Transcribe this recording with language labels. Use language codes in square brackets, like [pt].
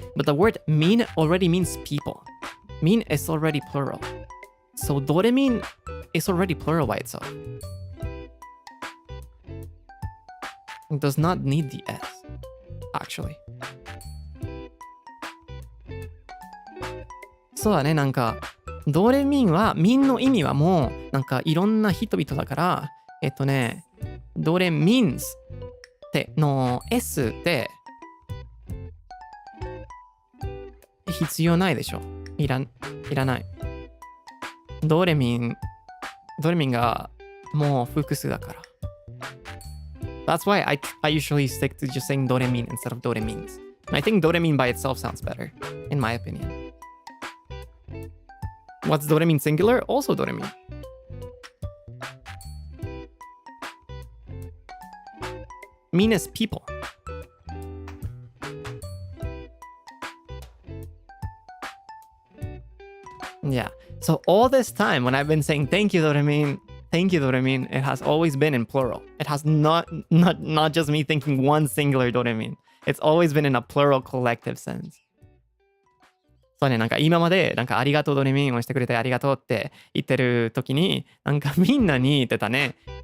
[en] But the word min already means people. Min is already plural. So doremin is already plural by itself. It does not need the S, actually. [ja] そうだね、なんか。ドレミンは、ミンの意味はもう、なんかいろんな人々だから、ドレミンズっての S って必要ないでしょ。いらない。ドレミンがもう複数だから。 [en] That's why I usually stick to just saying ドレミン instead of ドレミンズ。 I think ドレミン by itself sounds better, in my opinion.What's ドレミン singular? Also ドレミン。 meanest people. Yeah. So all this time when I've been saying thank you, Doremin, it has always been in plural. It has not just me thinking one singular Doremin. It's always been in a plural collective sense. [ja] そうね、なんか今まで、なんかありがとうドレミンをしてくれてありがとうって言ってる時に、なんかみんなに言ってたね。